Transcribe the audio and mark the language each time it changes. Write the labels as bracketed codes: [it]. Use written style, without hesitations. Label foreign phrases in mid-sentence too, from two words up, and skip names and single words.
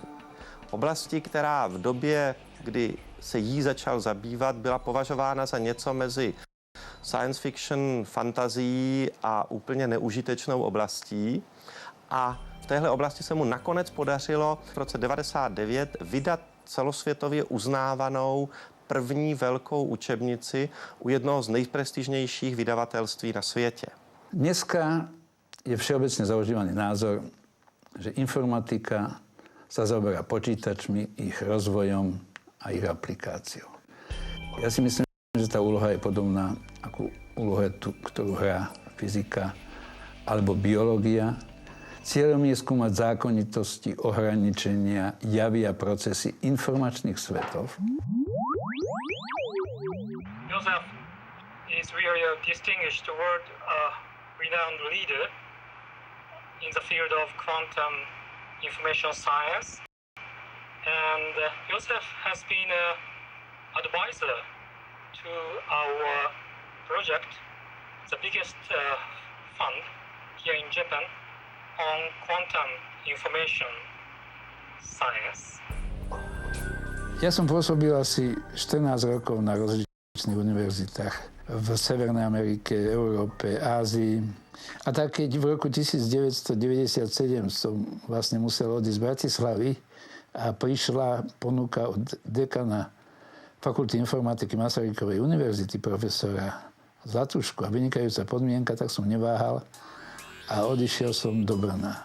[cs] Oblasti, která v době, kdy se jí začal zabývat, byla považována za něco mezi [en] science fiction, [cs] fantazií a úplně neužitečnou oblastí. A v téhle oblasti se mu nakonec podařilo v roce 99 vydat celosvětově uznávanou první velkou učebnici u jednoho z nejprestižnějších vydavatelství na světě. [sk] Dneska je všeobecne zaužívaný názor, že informatika sa zaoberá počítačmi, ich rozvojom a ich aplikáciou. Ja si myslím, že tá úloha je podobná ako úloha, ktorú hrá fyzika alebo biológia. Cieľom je skúmať zákonitosti, ohraničenia, javy a procesy informačných svetov. [en] Joseph is really a distinguished world-renowned leader in the field of quantum information science. And Joseph has been an advisor to our project, the biggest fund here in Japan, on quantum information science. [sk] Ja som pôsobil asi 14 rokov na rozličných univerzitách v Severnej Amerike, Európe, Ázii. A tak keď v roku 1997 som vlastne musel odísť z Bratislavy a prišla ponuka od dekana Fakulty informatiky Masarykovej univerzity, profesora Zlatušku a vynikajúca podmienka, tak som neváhal a odišiel som do Brna.